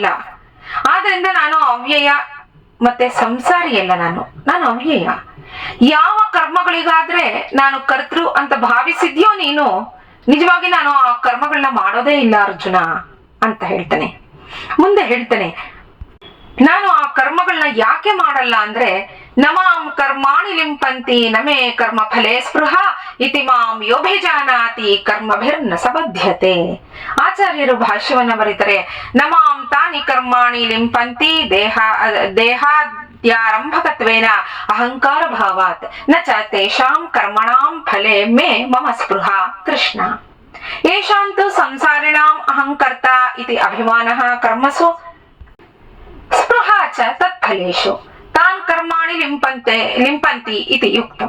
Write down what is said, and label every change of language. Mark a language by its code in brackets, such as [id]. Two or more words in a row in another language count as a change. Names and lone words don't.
[kn] ಆದ್ರಿಂದ ನಾನು ಅವ್ಯಯ ಮತ್ತೆ ಸಂಸಾರಿ ಅಲ್ಲ, ನಾನು ಅವ್ಯಯ. ಯಾವ ಕರ್ಮಗಳಿಗಾದ್ರೆ ನಾನು ಕರ್ತೃ ಅಂತ ಭಾವಿಸಿದ್ಯೋ ನೀನು, ನಿಜವಾಗಿ ನಾನು ಆ ಕರ್ಮಗಳನ್ನ ಮಾಡೋದೇ ಇಲ್ಲ ಅರ್ಜುನ ಅಂತ ಹೇಳ್ತಾನೆ. ಮುಂದೆ ಹೇಳ್ತಾನೆ, ನಾನು ಆ ಕರ್ಮಗಳನ್ನ ಯಾಕೆ ಮಾಡಲ್ಲ ಅಂದ್ರೆ [sa] ನಮಾಂ ಕರ್ಮಾಣಿ ಲಿಂಪಂತಿ ನಮೇ ಕರ್ಮ ಫಲೇ ಸ್ಪೃಹ ಇತಿ ಮಾಂ ಯೋಭಿಜಾನಾತಿ ಕರ್ಮಭಿರ್ನ ಸಬಧ್ಯತೆ. [kn] ಆಚಾರ್ಯರು ಭಾಷ್ಯವನ್ನ ಬರೀತಾರೆ, [sa] ನಮಾಂ ತಾನಿ ಕರ್ಮಾಣಿ ಲಿಂಪಂತಿ ದೇಹಾದ್ಯಾರಂಭಕತ್ವೇನ ಅಹಂಕಾರ ಭಾವಾತ್ ನ ಚ ತೇಷಾಂ ಕರ್ಮಣಾಂ ಫಲೇ ಮೇ ಮಮ ಸ್ಪೃಹ. ಕೃಷ್ಣ ಯೇಷಾಂತು ಸಂಸಾರಿಣಾಂ ಅಹಂಕರ್ತ ಇತಿ ಅಭಿಮಾನಃ ಕರ್ಮಸು ಸ್ಪೃಹ ಚ ತತ್ಫಲೇಷು ತಾನ್ ಕರ್ಮಾಣಿ ಲಿಂಪಂತಿ ಇತಿ ಯುಕ್ತಂ.